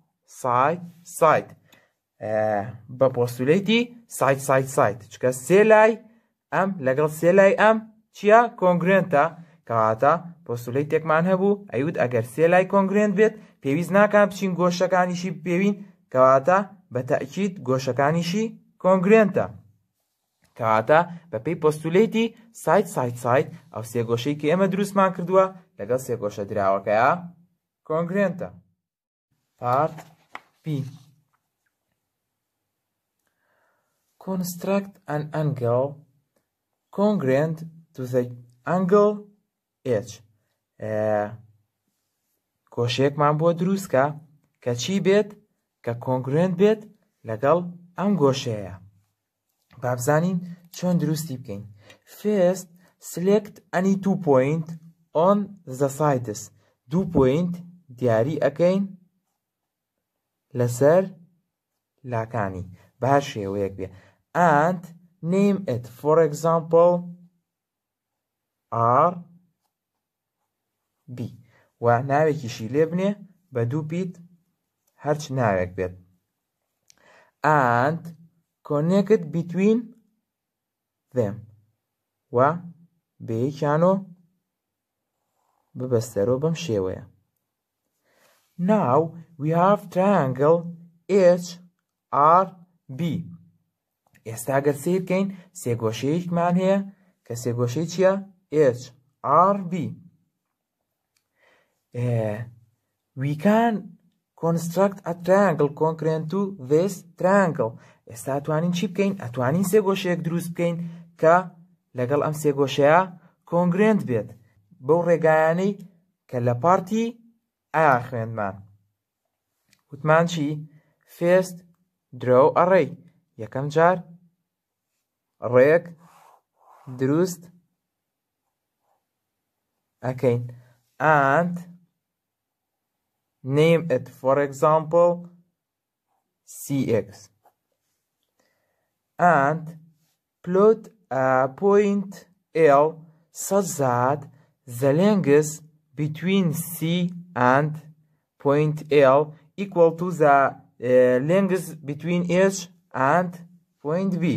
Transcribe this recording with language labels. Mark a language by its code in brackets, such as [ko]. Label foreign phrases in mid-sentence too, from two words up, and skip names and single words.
[ckb] بە پۆستولیتی side چکە سێ لای ئەم لەگەڵ سێ لای ئەم چییە؟ کۆنگرێنتە کەواتە پۆستولیتێکمان هەبوو ئەیوت ئەگەر سێ لای کۆنگرێنت بێت پێویست ناکات بچین گۆشەکانیشی پێوین کەواتە بە تەئکید گۆشەکانیشی کۆنگرێنتە کەواتە بەپێی پۆستولیتی ساید ئەو سێ گۆشەی کە ئێمە دروستمان کردووە لەگەڵ سێ گۆشە دراوەکەیە کۆنگرێنتە. [en] Part B. Construct an angle congruent to the angle H. [ckb] گۆشەیەکمان بۆ دروستکە کە چی بێت؟ کە کۆنگرێنت بێت لەگەڵ ئەم گۆشەیە. با بزانین چۆن دروستی بکەین. [en] First, select any 2 point on the sides. 2 point [ckb] دیاری ئەکەین لەسەر لاکانی بە هەر شێوەیەک بێ [en] and name it, for example [ckb] R B و ناوێکیشی لێ بنێ بە دوو پیت هەرچ ناوێک بێت [en] and connect between them [ckb] و بەیەکیانۆ ببەستەرەوە بەم شێوەیە. [en] Now we have triangle HRB. [ckb] ئێستا گەر سیر بکەین سێگۆشەیەکمان هەیە کە سێگۆشەی چییە؟ HRB. [en] We can construct a triangle congruent to this triangle. [ckb] ئێستا ئەتوانین چی بکەین؟ ئەتوانین سێگۆشەیەک دروست بکەین کە لەگەڵ ئەم سێگۆشەیە کۆنگرێنت بێت بەو ڕێگایانەی کە لە پارتی ئایا خوێندمان. وتمان چی؟ [en] First, draw a ray. [ckb] یەکەم جار ڕێک دروست ئەکەین [en] and name it, for example CX and plot a point L such that the length between C and point L equal to the length between H and point B.